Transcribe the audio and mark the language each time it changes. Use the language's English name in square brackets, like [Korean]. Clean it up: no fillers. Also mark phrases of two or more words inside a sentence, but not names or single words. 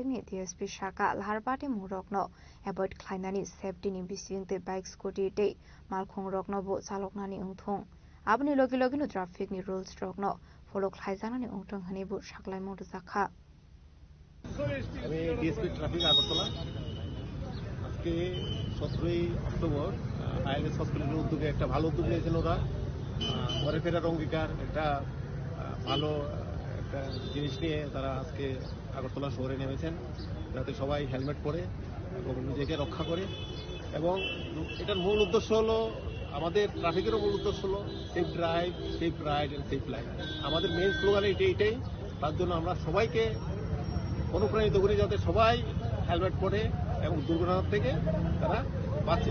[Kok Borok] ni DSP shaka lharpati murokno avoid khlainani safety ni bisingte bike scooty te malkhong rokno bo chaloknani ungthong abni logi no traffic ni rules rokno follow khlaijanani ungthong hani bo saklai modu zakha [Bangla] আমি [English] DSP traffic [Bangla] আগরতলা আজকে 17 অক্টোবর আইএলএস হসপিটালের উদ্যোগে একটা ভালো উদ্যোগ নিয়েছেন ওরা ঘরে ফেরার অঙ্গীকার একটা ভালো একটা জিনিস নিয়ে তারা আজকে আগরতলা শহরে নেমেছেন যাতে সবাই হেলমেট পরে এবং নিজেকে রক্ষা করে এবং এটার মূল উদ্দেশ্য হলো আমাদের ট্রাফিকেরও মূল উদ্দেশ্য হলো [English] safe drive safe ride and safe life [Bangla] আমাদের [English] main slogan [Bangla] এটাই তার জন্য আমরা সবাইকে অনুপ্রাণিত করি যাতে সবাই হেলমেট পরে এবং দুর্ঘটনার থেকে তারা বাঁচে।